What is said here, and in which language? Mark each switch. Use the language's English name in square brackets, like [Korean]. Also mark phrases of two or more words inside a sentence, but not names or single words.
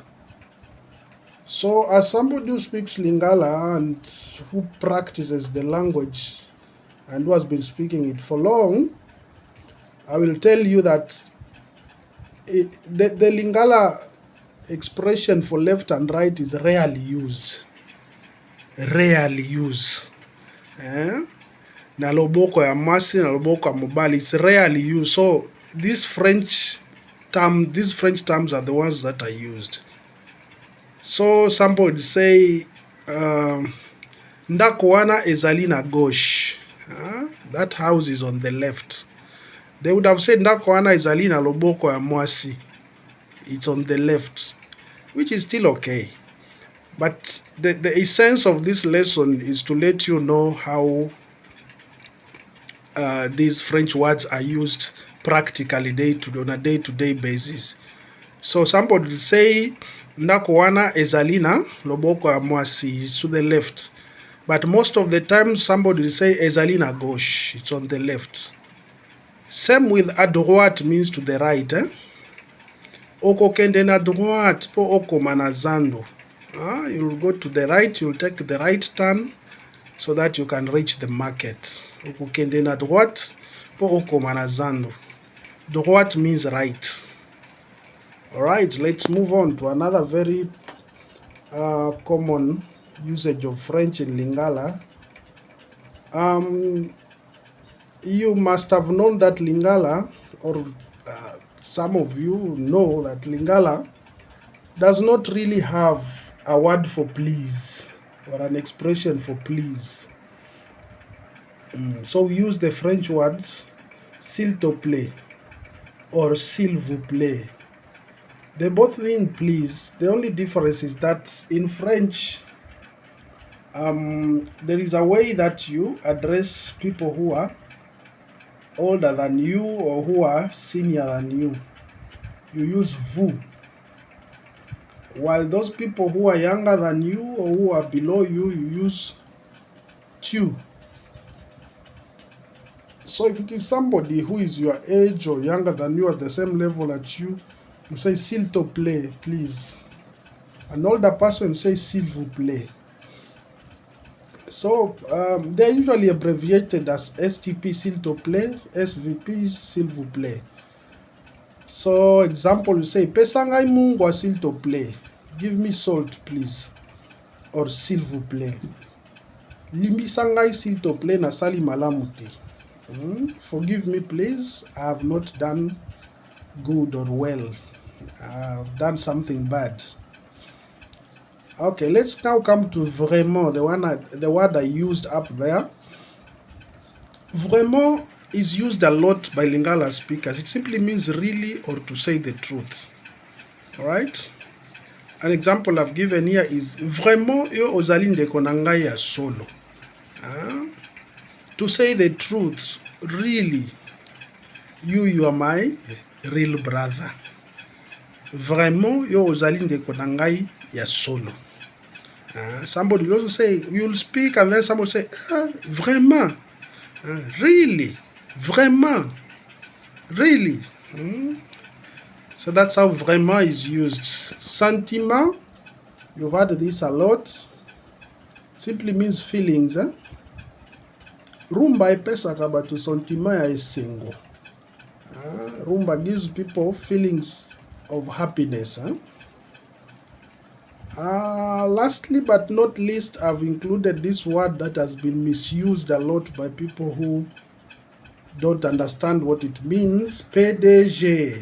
[English] So as somebody who speaks Lingala and who practices the language and who has been speaking it for long, I will tell you that the Lingala expression for left and right is rarely used. Rarely used. [Lingala] Na loboko ya masi, na loboko ya mobali, [English] it's rarely used. So these French terms are the ones that are used. So somebody would say, [Lingala] ndako wana ezali na gauche. [English] That house is on the left. They would have said [Lingala] ndako wana ezali na loboko ya mwasi. [English] It's on the left, which is still okay. But the essence of this lesson is to let you know how these French words are used practically on a day-to-day basis. So somebody will say [Lingala] ndako wana ezali na loboko ya mwasi, [English] is to the left. But most of the time somebody will say [Lingala] ezali na gauche, [English] it's on the left. Same with [French] à droite [English] means to the right. [Lingala] Oko kende na droite po oko manazando. [English] You'll go to the right, you'll take the right turn so that you can reach the market. [Lingala] Oko kende na droite po oko manazando. [English] Droite means right. Alright, let's move on to another very common usage of French in Lingala. You must have known that Lingala, or some of you know that Lingala does not really have a word for please or an expression for please. So we use the French words [French] s'il te plaît [English] or [French] s'il vous plaît. [English] They both mean please. The only difference is that in French, there is a way that you address people who are older than you or who are senior than you. You use vous. While those people who are younger than you or who are below you, you use tu. So if it is somebody who is your age or younger than you, at the same level as you, you say [French] s'il te plaît, [English] please. An older person says [French] s'il vous plaît. [English] So they're usually abbreviated as STP, [French] s'il te plaît, [English] SVP, [French] s'il vous plaît. [English] So example, you say [Lingala] pesangai mungwa [French] s'il te plaît. [English] Give me salt, please. Or [French] s'il vous plaît. [Lingala] Limbisangai [French] s'il te plaît [Lingala] na sali malamu te. [English] Forgive me, please. I have not done good or well. I've done something bad. Okay, let's now come to vraiment, the word I used up there. Vraiment is used a lot by Lingala speakers. It simply means really or to say the truth. Alright? An example I've given here is [Lingala] vraiment yo ozali ndeko na ngai ya solo. [English] To say the truth, really, you are my real brother. [Lingala] Vraiment yo ozali ndeko na ngai ya solo. [English] Somebody will also say, you'll speak and then somebody will say, vraiment, really, vraiment, really. So that's how vraiment is used. Sentiment, you've heard this a lot, simply means feelings. [Lingala] Rumba ipesaka batu sentiment ya esengo. [English] Rumba gives people feelings of happiness. Lastly but not least, I've included this word that has been misused a lot by people who don't understand what it means. PDG.